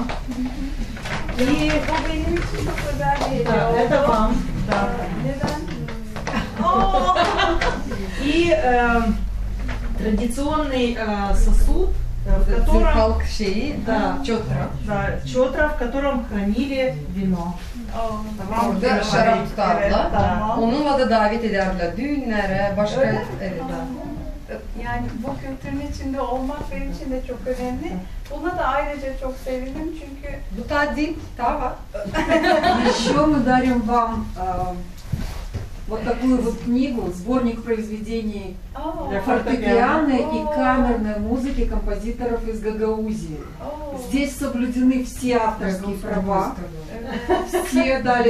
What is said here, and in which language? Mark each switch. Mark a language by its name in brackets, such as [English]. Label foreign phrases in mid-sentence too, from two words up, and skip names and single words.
[Russian] И это вам. Да. И традиционный сосуд, в котором чотра, в котором хранили вино. [Turkish] Orada şarap tutarlar. Onunla da davet ederler düğünlere, başka... Evet. Yani bu kültürün içinde olmak benim için de çok önemli. Buna da ayrıca çok sevindim çünkü... Bu tadil, tava. [Russian] Еще мы дарим вам вот такую вот книгу, сборник произведений Aa, фортепианной и О. камерной музыки композиторов из Гагаузии. oo. Здесь соблюдены все авторские права, [Turkish] Evet. [Russian] все дали